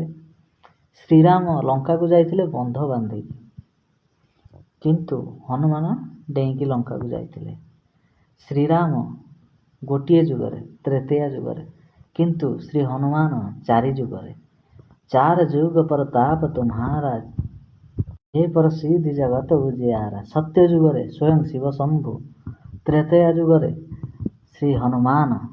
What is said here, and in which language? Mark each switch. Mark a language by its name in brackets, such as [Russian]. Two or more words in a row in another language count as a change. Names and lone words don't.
[Odia] ଶ୍ରୀରାମ ଲଙ୍କାକୁ ଯାଇଥିଲେ ବନ୍ଧ ବାନ୍ଧିକି, କିନ୍ତୁ ହନୁମାନ ଡେଇଁକି ଲଙ୍କାକୁ ଯାଇଥିଲେ। ଶ୍ରୀରାମ ଗୋଟିଏ ଯୁଗରେ, ତ୍ରେତୟା ଯୁଗରେ, କିନ୍ତୁ ଶ୍ରୀ ହନୁମାନ 4 ଯୁଗରେ। [Awadhi] 4 युग प्रताप तुम्हारा, हे प्रसिद्ध जगत उजियारा। [Odia] सत्य ଯୁଗରେ ସ୍ୱୟଂ ଶିବ ଶମ୍ଭୁ, ତ୍ରେତୟା ଯୁଗରେ ଶ୍ରୀ ହନୁମାନ